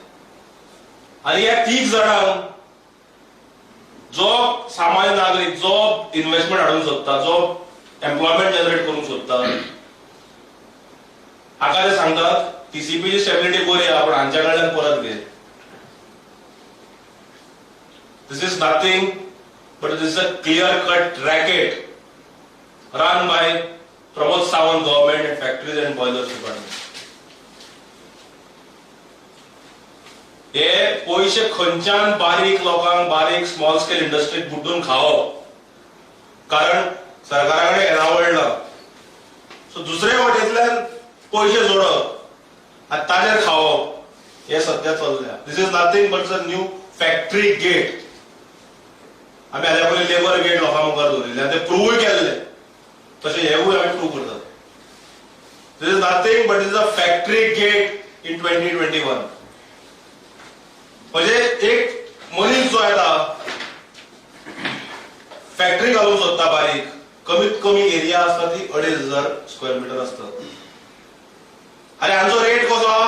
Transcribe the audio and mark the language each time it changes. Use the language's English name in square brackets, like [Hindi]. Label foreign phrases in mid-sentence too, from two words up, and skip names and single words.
[Konkani] आनी ह्या 30 जाणांक जो सामान्य नागरीक जो इन्व्हेस्टमेंट हाडूंक सोदता, जो [English] employment generate [Konkani] करूंक सोदता, हाका ते सांगतात टीसीपीची स्टेबिलिटी बरी आहा पण हांच्या कडल्यान परत घे. [English] this is nothing but this is a clear cut racket run by Pramod Sawant government and factories and boilers department. [Konkani] हे पयशे खंयच्यान बारीक लोकांक, बारीक [English] small scale industry [Konkani] बुड्डून खावप, कारण सरकारा कडेन एनावळ ना. सो दुसरे वाटेंतल्यान पयशे जोडप आनी ताजेर खावप हे सध्या चल्ल्या. [English] this is nothing but a new factory gate. [Konkani] आमी हाल्या पयलीं लेबर गेट लोकां मुखार दवरिल्ले आनी ते प्रूव्हय केल्ले, तशें हेवूय आमी प्रूव्ह करतात. [English] this is nothing but is a factory gate in 2021. [Konkani] म्हणजे एक मनीस जो येता फॅक्टरी घालूंक सोदता बारीक, कमीत कमी एरिया आसता ती 2500 [English] square meter [Konkani] असता. आणि हांचो रेट कसो आहा?